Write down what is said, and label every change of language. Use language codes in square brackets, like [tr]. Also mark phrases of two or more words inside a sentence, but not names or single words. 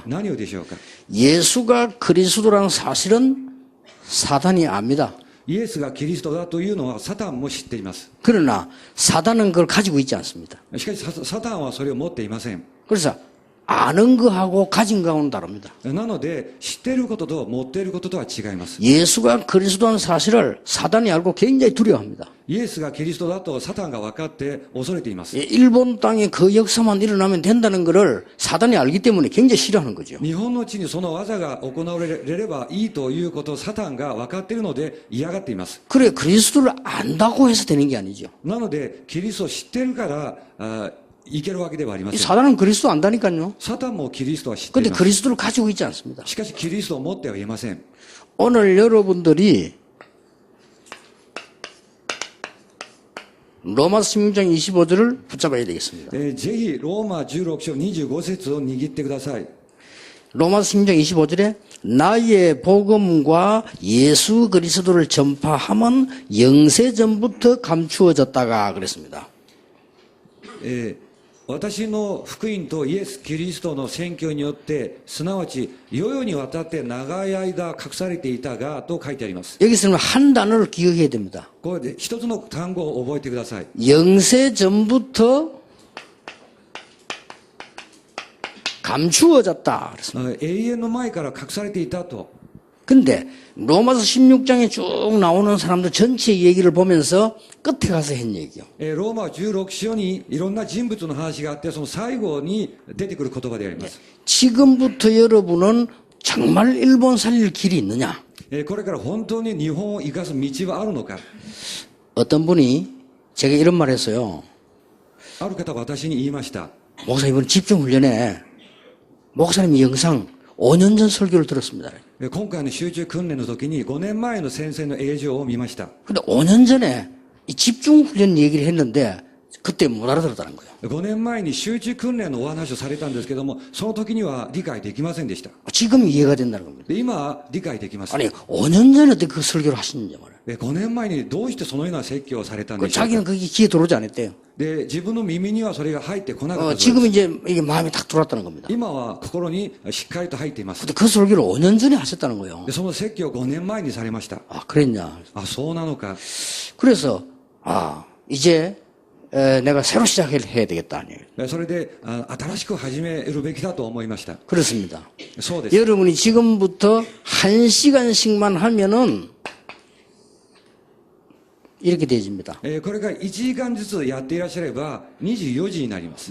[ja] 何をでしょうか。 [ko] 예수가 그리스도라는 사실은 사단이 압니다. [ja] イエスがキリストだというのはサタンも知っています。 [ko] 그러나 사단은 그걸 가지고 있지 않습니다. [ja] しかしサタンはそれを持っていません。 [ko] 그래서 아는 거하고 가진 거하고는 다릅니다. [ja] なので知っていることと持っていることとは違います。 [ko] 예수가 그리스도라는 사실을 사단이 알고 굉장히 두려워합니다. [ja] イエスがキリストだとサタンが分かって恐れています。 [ko] 일본 땅에 그 역사만 일어나면 된다는 것을 사단이 알기 때문에 굉장히 싫어하는 거죠. [ja] 日本の地にその技が行われればいいということをサタンが分かっているので嫌がっています。 [ko] 그래 그리스도를 안다고 해서 되는 게 아니죠. [ja] なのでキリストを知っているからいけるわけではありません。 [ko] 사단은 그리스도 안다니까요. [ja] サタンもキリストは知ってい [ko] 근데 [ja] ます。 [ko] 그리스도를 가지고 있지 않습니다. [ja] しかしキリストを持ってはいません。 [ko] 오늘 여러분들이 로마서 16장 25절을 붙잡아야 되겠습니다. [ja] ぜひローマ16章25節を握ってください。 [ko] 로마서 16장 25절에 나의 복음과 예수 그리스도를 전파함은 영세전부터 감추어졌다가 그랬습니다. [ja] 私の福音とイエス・キリストの宣教によって、すなわち世々にわたって長い間隠されていたがと書いてあります。 [ko] 여기서는 한 단어를 기억해야 됩니다. [ja] これで一つの単語を覚えてください。 [ko] 영세전부터 감추어졌다 그랬습니다. [ja] 永遠の前から隠されていたと。 [ko] 근데 로마서 16장에 쭉 나오는 사람들 전체 얘기를 보면서 끝에 가서 한 얘기요. [ja] ローマ16章にいろんな人物の話があって、その最後に出てくる言葉であります。 [ko] 지금부터 여러분은 정말 일본 살릴 길이 있느냐? [ja] これから本当に日本を生かす道はあるのか。 [ko] 어떤 분이 제가 이런 말 했어요. [ja] ある方は私に言いました。 [ko] 목사님 이번 집중훈련에 목사님이 영상 5년 전 설교를 들었습니다. [ja] 今回の集中訓練の時に5年前の先生の映像を見ました。 [ko] 근데 5년 전에 이 집중훈련 얘기를 했는데 그때 못 알아들었다는 거예요. [ja] 5 年前に集中訓練のお話をされたんですけども、その時には理解できませんでした。 [ko] 지금 이해가 된다는 겁니다. [ja] で今は理解できます。 [ko] 아니 5년 전에 어떻게 그 설교를 하시는지 말이에요. [ja] 5 年前にどうしてそのような説教をされたん [ko] 그 [ja] でしょう [ko] 자기는 [ja] か。 [ko] 그게 귀에 들어오지 않았대요. [ja] で自分の耳にはそれが入ってこなかったそうです。 [ko] 지금 이제 이게 마음에 딱 들어왔다는 겁니다. [ja] 今は心にしっかりと入っています。 [ko] 근데 그 설교를 5년 전에 하셨다는 거예요. [ja] でその説教を5年前にされました。 [ko] 아, 그랬냐. [ja] あ、そうなのか。 [ko] 그래서, 이제, 내가 새로 시작해야 되겠다. [ja] それで新しく始めるべきだと思いました。 [ko] 그렇습니다. [ja] そうです。 [ko] 여러분이 지금부터 1시간씩만 하면은 이렇게 되어집니다. [ja] これが1時間ずつやっていらっしゃれば24時になります。